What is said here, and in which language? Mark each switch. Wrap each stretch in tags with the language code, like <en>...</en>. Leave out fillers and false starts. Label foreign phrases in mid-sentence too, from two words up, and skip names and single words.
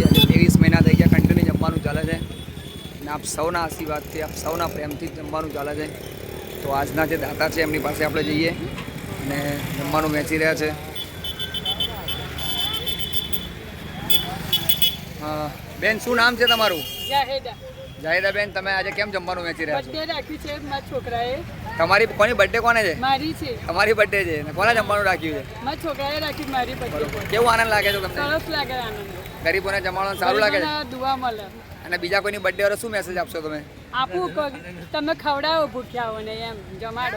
<gu>આજ 23 મહીના થી ગયા કંટિન્યુ જમવાનું ચાલે છે ને આપ સૌના આશીર્વાદથી આપ સૌના પ્રેમથી જમવાનું ચાલે છે। તો આજના જે દાતા છે એમની પાસે આપણે જઈએ ને જમવાનું વેચી રહ્યા છે। બેન શું નામ છે તમારું? જાહિદા બેન, તમે આજ કેમ જમવાનું વેચી રહ્યા છો? બર્થડે રાખ્યું છે મારા છોકરાએ। તમારી કોની બર્થડે કોને છે? મારી છે। તમારી બર્થડે છે ને કોને જમવાનું રાખ્યું છે? મારા છોકરાએ રાખ્યું મારી બર્થડે। કેવું આનંદ લાગે છે તમને? સરસ લાગે આનંદ। ગરીબોને જમાડવાનું સારું લાગે છે ગરીબોને દુઆ મળે। અને બીજા કોઈની બર્થડે વાળો શું મેસેજ આપશો તમે? આપું તમે ખવડાવો ભૂખ્યાઓને એમ જમાડો।</gu>